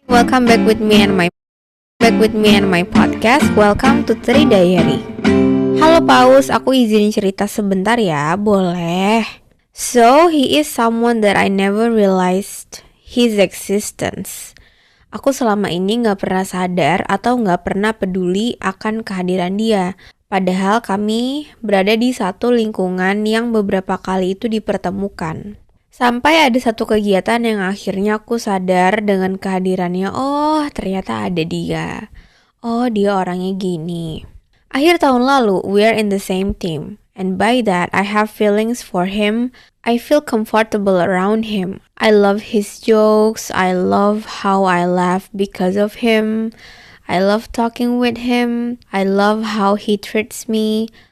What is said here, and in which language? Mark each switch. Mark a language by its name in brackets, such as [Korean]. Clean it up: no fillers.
[English] Welcome back with me and my podcast. Welcome to Tri Diary. [Indonesian] Halo Paus, aku izin cerita sebentar ya, boleh? [English] So, he is someone that I never realized his existence. [Indonesian] Aku selama ini gak pernah sadar atau gak pernah peduli akan kehadiran dia. Padahal kami berada di satu lingkungan yang beberapa kali itu dipertemukan. Sampai ada satu kegiatan yang akhirnya aku sadar dengan kehadirannya, oh ternyata ada dia. Oh dia orangnya gini. Akhir tahun lalu, [English] we are in the same team. And by that, I have feelings for him. I feel comfortable around him. I love his jokes. I love how I laugh because of him. I love talking with him. I love how he treats me.